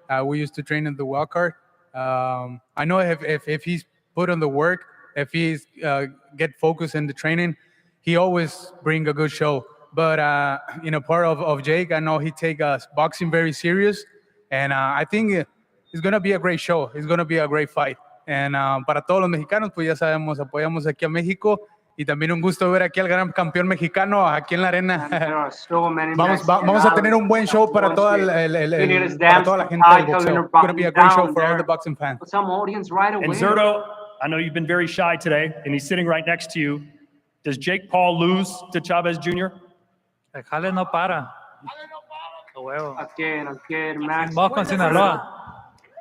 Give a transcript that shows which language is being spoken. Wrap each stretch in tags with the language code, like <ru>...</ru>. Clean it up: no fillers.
<en>We used to train in the wild card. I know if he's put on the work, if he's get focused in the training, he always bring a good show. But, part of Jake, I know he take boxing very serious. And I think it's going to be a great show. It's going to be a great fight.</en> <es>And para todos los mexicanos, pues ya sabemos, apoyamos aquí a México. Y también un gusto ver aquí al gran campeón mexicano aquí en la arena. Vamos a tener un buen show para toda la gente del boxeo.</es> <en>It's going to be a great show for all the boxing fans. And Zerto, I know you've been very shy today, and he's sitting right next to you. Does Jake Paul lose to Chavez Jr.?</en> <es>El jale no para. Huevo.</es> <en>Again, Max.</en> <es>Vamos con Sinaloa.</es>